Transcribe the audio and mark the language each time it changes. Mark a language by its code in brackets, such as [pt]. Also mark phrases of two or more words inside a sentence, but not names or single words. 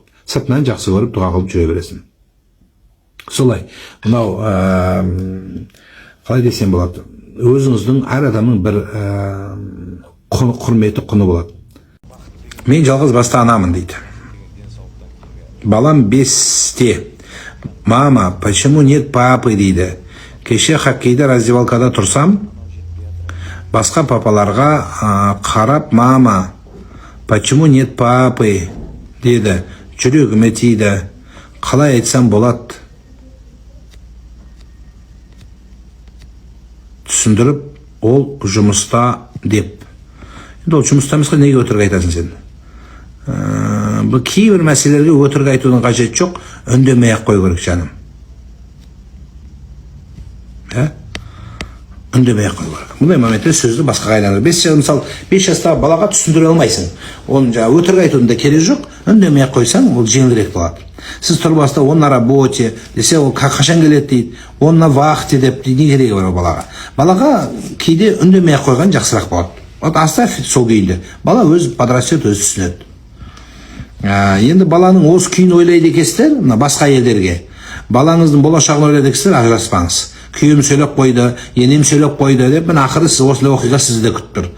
[kk] Сыртынан жақсы көріп дұға қылып жүре бересің. Солай, мынау қалай десем болады, өзіңіздің әр адамның бір құрметі, құны болады. Мен жалғыз басты анамын дейді. Балам 5-те. [ru] Мама, почему нет папы дейді. [kk] Кеше хоккейде раздевалкада тұрсам, басқа папаларға қарап, [ru] мама, почему нет папы деді. [kk] Жүрегіме тиді. Қалай айтсам болады? Түсіндіріп, ол жұмыста деп. Ол жұмыста емесқа неге өтірік айтасың сен? Бұл кейбір мәселелерге өтірік айтудың қажеті жоқ, үндемей ақ қою керек жаным. Үндемей ақ қою керек. Мұндай моментте сөзді басқа қайдан. 5 жастағы балаға түсіндіре алмайсың. Оның өтірік айтудың да керегі жоқ, үндемей ақ қойсаң, ол жеңілірек болады. Сіз тұрып баста, [ru] он на работе, [kk] десе ол қашан келеді дейді, [ru] он на вахте [kk] деп, не керегі бар балаға. Балаға кейде үндемей ақ қойған жақсырақ болады. [ru] Вот оставь [kk] сол күйінде. Бала өз подрастет, өз түсінеді. Енді баланың осы күйін ойлайды екенсіздер, басқа елдерге. Балаңыздың болашағын ойлайды екенсіздер, ажыраспаңыз. Күйім сөйлеп қойды, енем сөйлеп қойды деп, ақыры сіз осылай оқиға сізді де күтіп тұр.